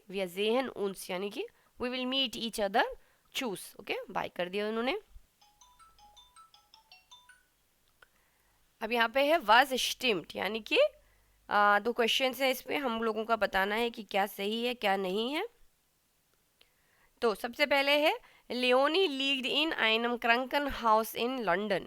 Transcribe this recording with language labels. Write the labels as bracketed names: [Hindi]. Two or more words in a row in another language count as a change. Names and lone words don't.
[German] wir sehen uns [Hindi] यानी कि [English] we will meet each other. [Hindi] चूज. ओके बाय कर दिया उन्होंने. अब यहाँ पे है [German] was stimmt, [Hindi] यानी कि दो क्वेश्चन है इसमें, हम लोगों का बताना है कि क्या सही है क्या नहीं है. तो सबसे पहले है [German] Leonie liegt in einem Krankenhaus in London.